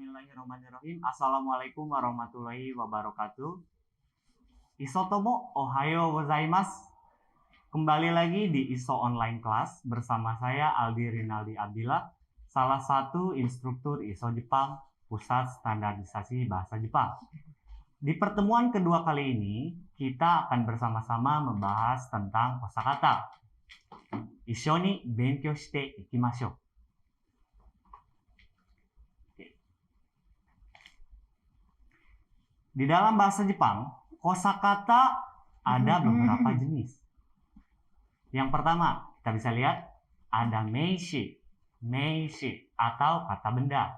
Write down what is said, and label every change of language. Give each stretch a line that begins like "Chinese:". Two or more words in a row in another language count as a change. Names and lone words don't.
Arabic: بسم الله الرحمن الرحيم. السلام عليكم ورحمة الله وبركاته.
Japanese: Isotomo おはようございます.
Indonesian: Kembali lagi di ISO Online Class bersama saya Aldi Rinaldi Abdillah, salah satu instruktur ISO Jepang, Pusat Standarisasi Bahasa Jepang. Di pertemuan kedua kali ini, kita akan bersama-sama membahas tentang kosakata.
Japanese: 一緒に勉強していきましょう.
Indonesian: Di dalam bahasa Jepang, kosakata ada beberapa jenis. Yang pertama, kita bisa lihat ada meishi, atau kata benda.